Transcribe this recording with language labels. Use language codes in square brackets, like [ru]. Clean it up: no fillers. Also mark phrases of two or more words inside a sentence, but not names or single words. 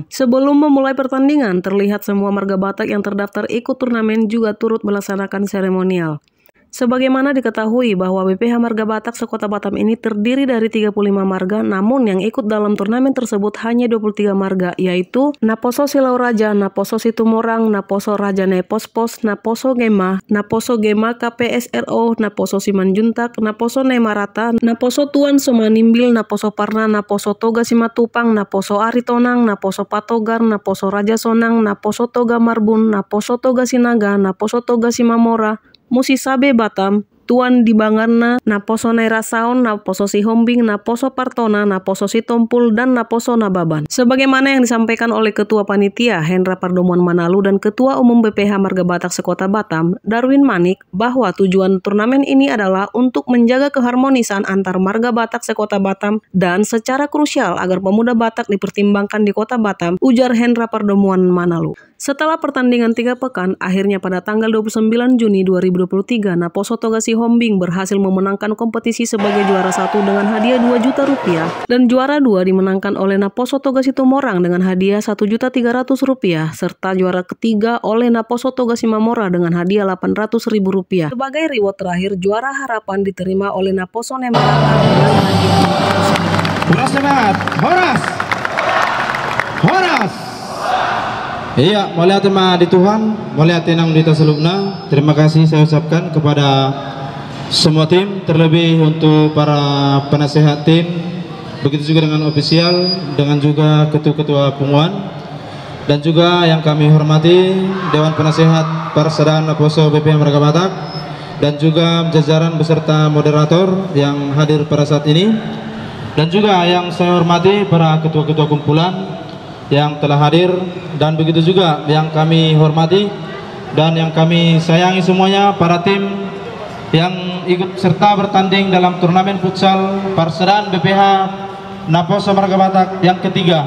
[id] Sebelum memulai pertandingan, terlihat semua Marga Batak yang terdaftar ikut turnamen juga turut melaksanakan seremonial. Sebagaimana diketahui bahwa BPH Marga Batak Sekota Batam ini terdiri dari 35 marga, namun yang ikut dalam turnamen tersebut hanya 23 marga, yaitu Naposo Silau Raja, Naposo Situmorang, Naposo Raja Nepospos, Naposo Gema, Naposo Gema KPSRO, Naposo Simanjuntak, Naposo Nemarata, Naposo Tuan Somanimbil, Naposo Parna, Naposo Toga Simatupang, Naposo Aritonang, Naposo Patogar, Naposo Raja Sonang, Naposo Toga Marbun, Naposo Toga Sinaga, Naposo Toga Simamora, Musisabe Batam, Tuan di Bangarna, Naposo Nairasaon, Naposo Sihombing, Naposo Partona, Naposo Sitompul, dan Naposo Nababan. Sebagaimana yang disampaikan oleh Ketua Panitia Hendra Pardomuan Manalu dan Ketua Umum BPH Marga Batak Sekota Batam, Darwin Manik, bahwa tujuan turnamen ini adalah untuk menjaga keharmonisan antar Marga Batak Sekota Batam dan secara krusial agar pemuda Batak dipertimbangkan di Kota Batam, ujar Hendra Pardomuan Manalu. Setelah pertandingan 3 pekan, akhirnya pada tanggal 29 Juni 2023, Naposo Toga Sihombing berhasil memenangkan kompetisi sebagai juara 1 dengan hadiah 2 juta rupiah dan juara 2 dimenangkan oleh Naposo Toga Situmorang dengan hadiah 1.300.000 rupiah serta juara ketiga oleh Naposo Toga Simamora dengan hadiah 800.000 rupiah. Sebagai reward terakhir, juara harapan diterima oleh Naposo Nemarata dengan hadiah 500.000. Horas semangat, Horas! Horas! Iya, mulia tema di Tuhan, mulia tenang di tasalubna. Terima kasih saya ucapkan kepada semua tim, terlebih untuk para penasehat tim, begitu juga dengan ofisial, dengan juga ketua-ketua pengumuman, dan juga yang kami hormati Dewan Penasehat Parsadan Naposo BPH Marga Batak, dan juga jajaran beserta moderator yang hadir pada saat ini, dan juga yang saya hormati para ketua-ketua kumpulan yang telah hadir, dan begitu juga yang kami hormati dan yang kami sayangi semuanya, para tim yang ikut serta bertanding dalam turnamen futsal Parsadan BPH Naposo Marga Batak yang ketiga.